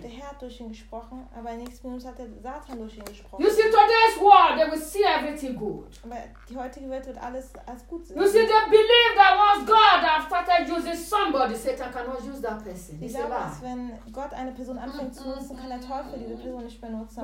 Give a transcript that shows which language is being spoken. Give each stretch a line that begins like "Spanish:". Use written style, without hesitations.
German: Der Herr hat durch ihn gesprochen, aber in der nächsten Minute hat der Satan durch ihn gesprochen.
English: You see, today's world, they will see everything good.
German: Aber die heutige Welt wird alles als gut sehen.
English: You see, they believe that once God has started using somebody, Satan cannot use that person.
German: Ich glaube, dass wenn Gott eine Person anfängt zu nutzen, kann der Teufel diese Person nicht mehr nutzen.